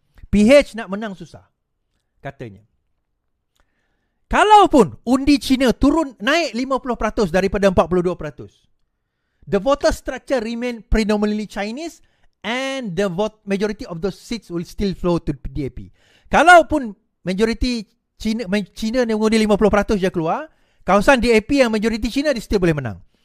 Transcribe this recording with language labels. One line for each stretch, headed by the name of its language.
Malay: PH nak menang susah, katanya. Kalaupun undi China turun naik 50% daripada 42%,
English: the voter structure remain predominantly Chinese and the vote majority of those seats will still flow to DAP.
Malay: Kalaupun majority China yang mengundi 50% je keluar, kawasan DAP yang majority China dia still boleh menang.